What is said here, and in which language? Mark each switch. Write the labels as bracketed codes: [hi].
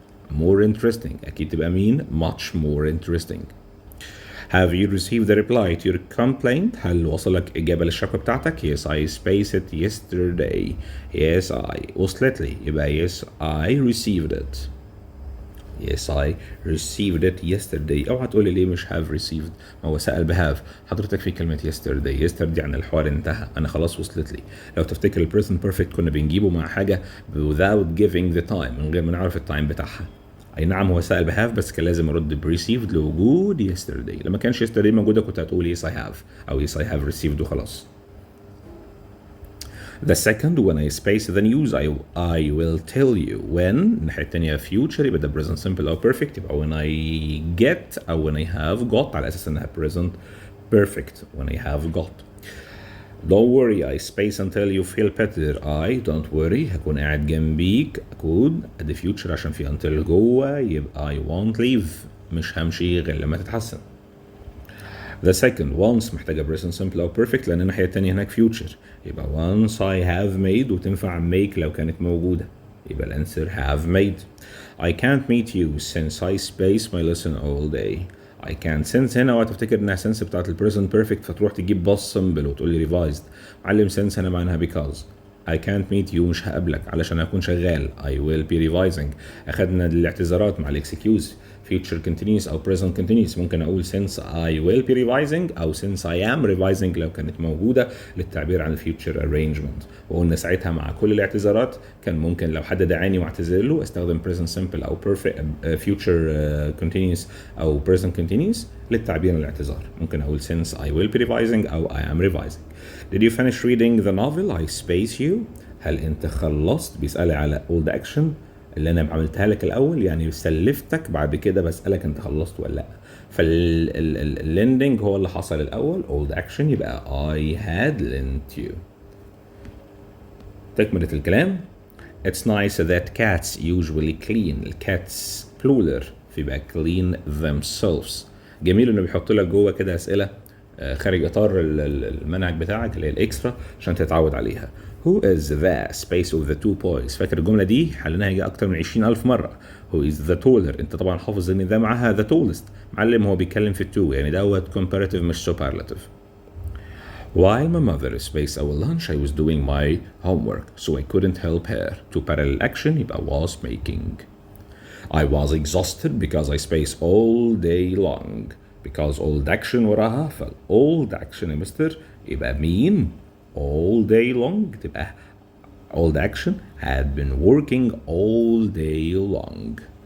[en] More interesting [ar] أكيد تبقى مين؟ [en] much more interesting. Have you received the reply to your complaint? [ar] هل وصلك إجابة للشكوى بتاعتك؟ [en] Yes, I spaced it yesterday. Yes, I. [ar] وصلت لي يبقى [en] yes, I received it. Yes, I received it yesterday. [ar] اوعى تقولي ليه مش [en] have received، [ar] ما هو سأل بهاف. حضرتك في كلمة yesterday. yesterday يعني الحوار انتهى، أنا خلاص وصلت لي. لو تفتكر ال present perfect كنا بنجيبه مع حاجة [en] without giving the time، [ar] من غير ما نعرف التايم بتاعها. أي نعم هو سأل بهاف بس كان لازم أرد received لوجود yesterday. لما كانش yesterday موجودة كنت هتقول [en] yes I have [ar] أو [en] yes I have received [ar] وخلاص. [en] The second when I space the news I will tell you. when [ar] الناحية التانية [en] future يبقى ده present simple أو perfect، يبقى when I get أو when I have got [ar] على أساس إنها [en] present perfect. when I have got. Don't worry I space until you feel better. I don't worry [ar] هكون قاعد جنبيك، أكون أدي future عشان في until جوه يبقى [en] I won't leave، [ar] مش همشي غير لما تتحسن. [en] The second once [ar] محتاجة present simple أو perfect لأن الناحية التانية هناك future، يبقى [en] once I have made [ar] وتنفع make لو كانت موجودة، يبقى الأنسر have made. [en] I can't meet you since I space my lesson all day. I can't [ar] since هنا وهتفتكر إنها since بتاعت ال present perfect فتروح تجيب past simple وتقول لي revised. معلم since هنا معناها because. [en] I can't meet you [ar] مش هقابلك علشان أكون شغال. [en] I will be revising. [ar] أخدنا الاعتذارات مع الاكسكيوز future continuous أو present continuous. ممكن أقول [en] since I will be revising [ar] أو [en] since I am revising [ar] لو كانت موجودة للتعبير عن future arrangement. وقلنا ساعتها مع كل الاعتذارات كان ممكن لو حد دعاني واعتذر له استخدم present simple أو future continuous أو present continuous للتعبير عن الاعتذار. ممكن أقول [en] since I will be revising أو I am revising. Did you finish reading the novel? I space you. [ar] هل أنت خلصت؟ بيسألي على old action اللي انا عملتها لك الاول، يعني سلفتك بعد كده بسالك انت خلصت ولا لا. فالليندنج هو اللي حصل الاول old action يبقى [en] I had lent you. [ar] تكمله الكلام [en] It's nice that cats usually clean. [ar] الcats plural فيبقى [en] clean themselves. [ar] جميل انه بيحط لك جوه كده اسئله خارج اطار المنهج بتاعك اللي هي الاكسترا عشان تتعود عليها. [en] Who is the space of the two boys؟ [ar] فاكر الجمله دي حلناها يجي اكتر من 20,000 مره. [en] Who is the taller؟ [ar] انت طبعا حافظ ان ده معاها the tallest. معلم هو بيتكلم في التو يعني دوت comparative مش superlative. [en] While my mother spaced our lunch I was doing my homework so I couldn't help her. To parallel action يبقى was making. I was exhausted because I spaced all day long. Because old action [ar] وراها [en] old action [ar] يا مستر يبقى مين [en] all day long تبقى old action had been working all day long.